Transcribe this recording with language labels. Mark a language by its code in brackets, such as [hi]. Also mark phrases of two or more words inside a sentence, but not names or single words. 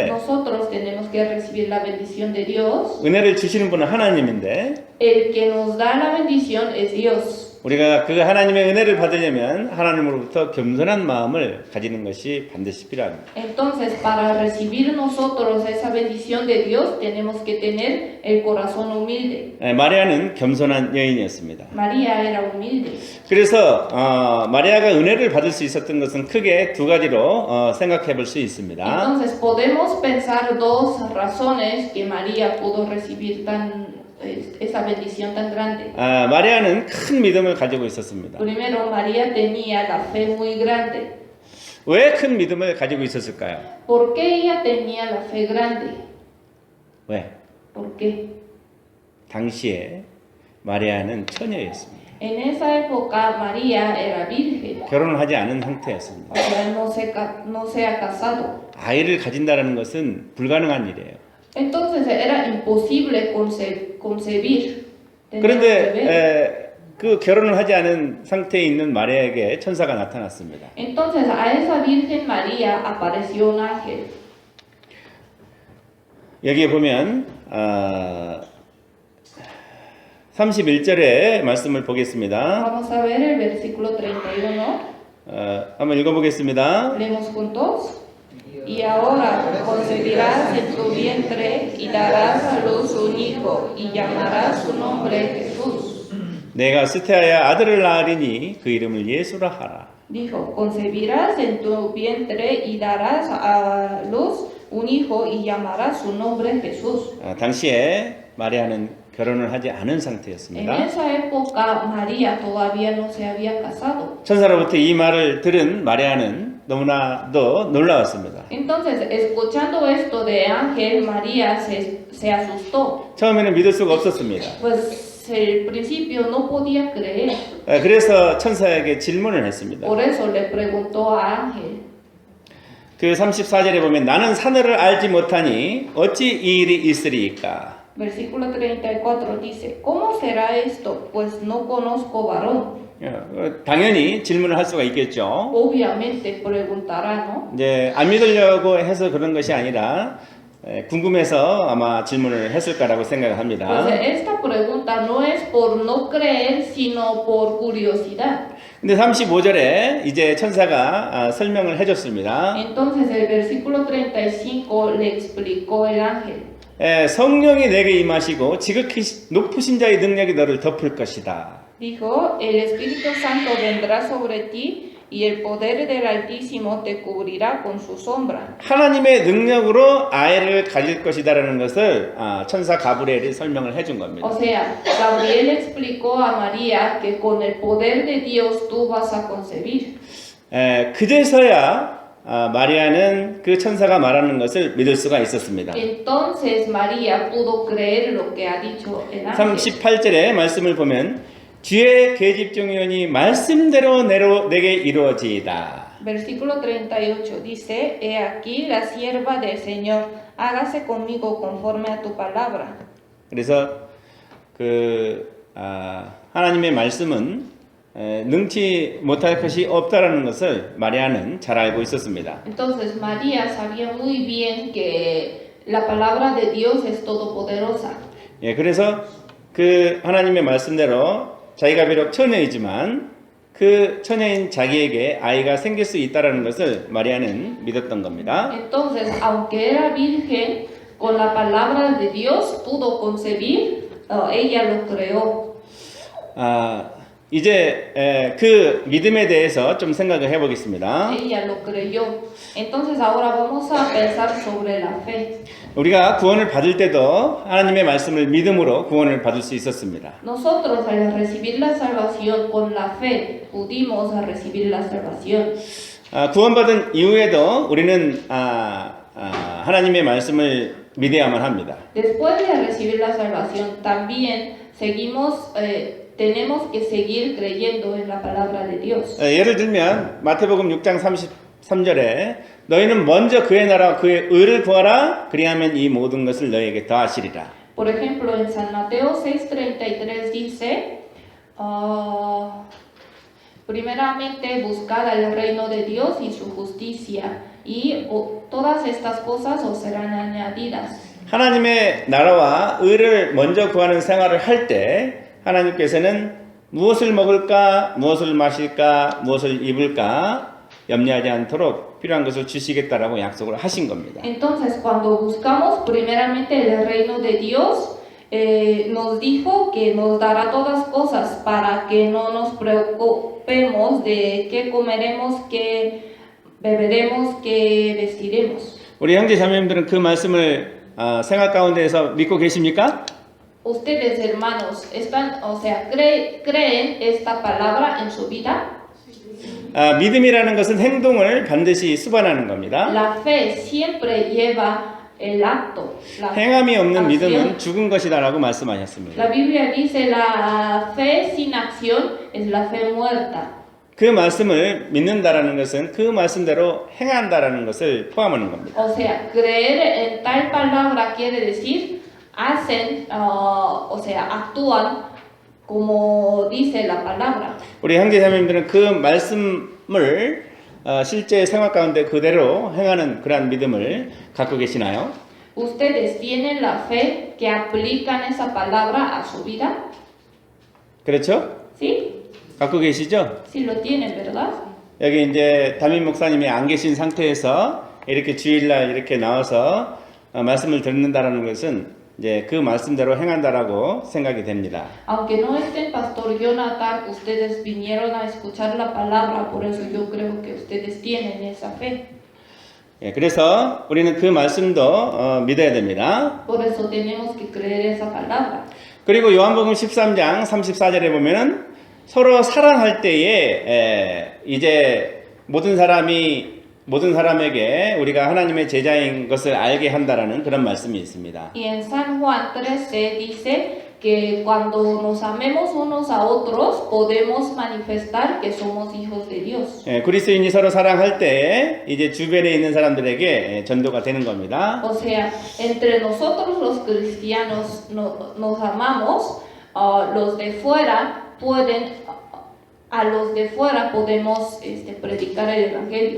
[es] Nosotros tenemos que recibir la bendición de Dios. [ko] 은혜를 주시는 분은 하나님인데 [es] El que nos da la bendición es Dios. [ko] 우리가 그 하나님의 은혜를 받으려면 하나님으로부터 겸손한 마음을 가지는 것이 반드시 필요합니다. [es] Entonces, para recibir nosotros esa bendición de Dios, tenemos que tener el corazón humilde. [ko] 마리아는 겸손한 여인이었습니다. [es] María era humilde. [ko] 그래서 마리아가 은혜를 받을 수 있었던 것은 크게 두 가지로 생각해 볼 수 있습니다. [es] Entonces, podemos pensar dos razones que María pudo recibir esa bendición tan grande. [ko] 마리아는 큰 믿음을 가지고 있었습니다. [es] Primero, María tenía la fe muy grande. [ko] 왜 큰 믿음을 가지고 있었을까요? [es] ¿Por qué ella tenía la fe grande? [ko] 왜? [es] ¿Por qué? [ko] 당시에 마리아는 처녀였습니다. [es] En esa época María era virgen, [ko] 결혼을 하지 않은 상태였습니다. [es] o sea, no se ha casado. [ko] 아이를 가진다는 것은 불가능한 일이에요. [es] Entonces era imposible concebir. tener un bebé. [ko] 그런데 그 결혼을 하지 않은 상태에 있는 마리아에게 천사가 나타났습니다. [es] Entonces a esa Virgen María apareció un ángel. [ko] 여기에 보면 31절의 말씀을 보겠습니다. [es] Vamos a ver el versículo 31. [ko] 한번 읽어보겠습니다. [es] Leemos juntos. Y ahora concebirás en tu vientre y darás a luz un hijo y llamarás su nombre Jesús. [ko] 내가 수태하여 아들을 낳으리니 그 이름을 예수라 하라. [es] Dijo, concebirás en tu vientre y darás a luz un hijo y llamarás su nombre Jesús. [ko] 당시에 마리아는 결혼을 하지 않은 [es] En [ko] 상태였습니다. [es] esa época María todavía no se había casado. [ko] 천사로부터 이 말을 들은 마리아는 너무나도 놀라웠습니다. [es] Entonces, escuchando esto de ángel, María se asustó. [ko] 처음에는 믿을 수가 없었습니다. [es] Pues al principio no podía creer. [ko] 그래서 천사에게 질문을 했습니다. [es] Por eso le preguntó a ángel. [ko] 그 34절에 보면 나는 사내를 알지 못하니 어찌 이 일이 있으리이까? [es] Versículo 34 dice, ¿cómo será esto? Pues no conozco varón. [ko] 당연히 질문을 할 수가 있겠죠. [es] Obviamente preguntará, ¿no? [ko] 이제 안 믿으려고 해서 그런 것이 아니라 궁금해서 아마 질문을 했을까라고 생각을 [es] Pues [ko] 합니다. [es] esta pregunta no es por no creer, sino por curiosidad. [ko] 근데 35절에 이제 천사가 설명을 해줬습니다. [es] Entonces el versículo 35 le explicó el ángel. [ko] 성령이 내게 임하시고 지극히 높으신 자의 능력이 너를 덮을 것이다. [es] Dijo, el Espíritu Santo vendrá sobre ti y el poder del Altísimo te cubrirá con su sombra. [ko] 하나님의 능력으로 아이를 가질 것이다라는 것을 천사 가브리엘이 설명을 해준 겁니다. [es] O sea, Gabriel explicó a María que con el poder de Dios tú vas a concebir. [ko] 그제서야 마리아는 그 천사가 말하는 것을 믿을 수가 있었습니다. [es] Entonces María pudo creer lo que ha dicho el ángel. [ko] 38절의 말씀을 보면 주의 계집종이오니 말씀대로 내게 이루어지이다. [es] Versículo 38 dice, He aquí la sierva del Señor, hágase conmigo conforme a tu palabra. [ko] 그래서 하나님의 말씀은 능치 못할 것이 없다라는 것을 마리아는 잘 알고 있었습니다. [es] Entonces María sabía muy bien que la palabra de Dios es todopoderosa. [ko] 그래서 그 하나님의 말씀대로 자기가 비록 처녀이지만 그 처녀인 자기에게 아이가 생길 수 있다라는 것을 마리아는 믿었던 겁니다. [es] Entonces, aunque era virgen, con la palabra de Dios pudo concebir, ella lo creó. [ko] 이제 그 믿음에 대해서 좀 생각을 해보겠습니다. [es] Ella lo creyó. Entonces, ahora vamos a pensar sobre la fe. [ko] 우리가 구원을 받을 때도 하나님의 말씀을 믿음으로 구원을 받을 수 있었습니다. [es] Nosotros al recibir la salvación con la fe pudimos recibir la salvación. [ko] 구원받은 이후에도 우리는 하나님의 말씀을 믿어야만 합니다. [es] Después de recibir la salvación también seguimos tenemos que seguir creyendo en la palabra de Dios. [ko] 예를 들면 마태복음 6장 33절에 너희는 먼저 그의 나라와 그의 의를 구하라 그리하면 이 모든 것을 너희에게 더하시리라. [es] Por ejemplo, en San Mateo 6:33 dice, primeramente buscad el reino de Dios y su justicia, y todas estas cosas os serán añadidas. [ko] 하나님의 나라와 의를 먼저 구하는 생활을 할 때 하나님께서는 무엇을 먹을까, 무엇을 마실까, 무엇을 입을까 염려하지 않도록 필요한 것을 주시겠다라고 약속을 하신 겁니다. [es] Entonces, cuando buscamos primeramente el reino de Dios, nos dijo que nos dará todas cosas para que no nos preocupemos de qué comeremos, qué beberemos, qué vestiremos. [ko] 우리 형제 자매님들은 그 말씀을 생활 가운데에서 믿고 계십니까? [es] ustedes hermanos, creen esta palabra en su vida? [ko] 믿음이라는 것은 행동을 반드시 수반하는 겁니다. [es] La fe siempre lleva el acto. La [ko] 행함이 없는 [es] acción. [ko] 믿음은 죽은 것이다라고 말씀하셨습니다. [es] La Biblia dice la fe sin acción es la fe muerta. [ko] 그 말씀을 믿는다라는 것은 그 말씀대로 행한다라는 것을 포함하는 겁니다. [es] O sea, creer en tal palabra quiere decir hacen, actúan como dice la palabra. [ko] 우리 형제자매님들은 그 말씀을 실제 생활 가운데 그대로 행하는 그러한 믿음을 갖고 계시나요? [es] ¿Ustedes tienen la fe que aplican esa palabra a su vida? [ko] 그렇죠? [es] ¿Sí? [ko] 갖고 계시죠? [es] Sí lo tienen, ¿verdad? [ko] 여기 이제 담임 목사님이 안 계신 상태에서 이렇게 주일날 이렇게 나와서 말씀을 듣는다라는 것은 이제 그 말씀대로 행한다라고 생각이 됩니다. [es] Aunque no estén Pastor Jonathan, ustedes vinieron a escuchar la palabra, por eso yo creo que ustedes tienen esa fe. [ko] 예, 그래서 우리는 그 말씀도 믿어야 됩니다. [es] Por eso tenemos que creer esa palabra. [ko] 그리고 요한복음 13장 34절에 보면은 서로 사랑할 때에 이제 모든 사람에게 우리가 하나님의 제자인 것을 알게 한다라는 그런 말씀이 있습니다. [es] Y en San Juan 13 dice que cuando nos amemos unos a otros podemos manifestar que somos hijos de Dios. [ko] 예, 그리스도인이 서로 사랑할 때에 이제 주변에 있는 사람들에게 전도가 되는 겁니다. [es] O sea, entre nosotros los cristianos nos amamos, los de fuera pueden, a los de fuera podemos predicar el evangelio.